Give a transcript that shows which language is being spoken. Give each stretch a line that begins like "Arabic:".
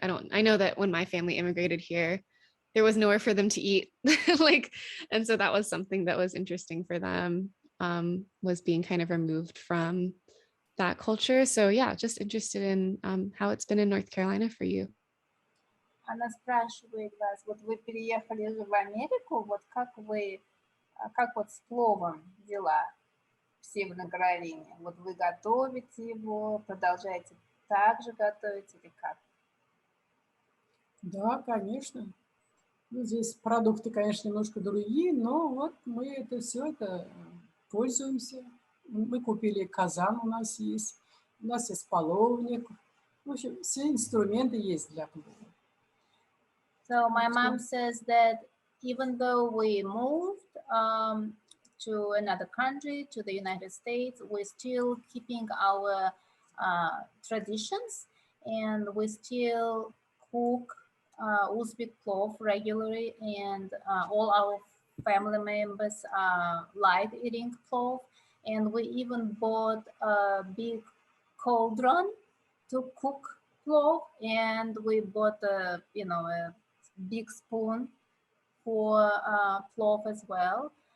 English: I know that when my family immigrated here, there was nowhere for them to eat. And so that was something that was interesting for them, was being kind of removed from that culture. So yeah, just interested in how it's been in North Carolina for you.
Russian: Она спрашивает вас, вот вы переехали же в Америку, вот как вот с пловом дела в Северной Каролине? Вот вы готовите его, продолжаете так же готовить или как? Да, конечно. Ну, здесь продукты, конечно, немножко другие, но вот мы это все пользуемся. Мы купили казан, у нас есть половник. В общем, все инструменты есть для плова.
English: So my mom says that even though we moved to another country, to the United States, we're still keeping our traditions, and we still cook Uzbek plov regularly, and all our family members like eating plov, and we even bought a big cauldron to cook plov, and we bought a big spoon for plov as well.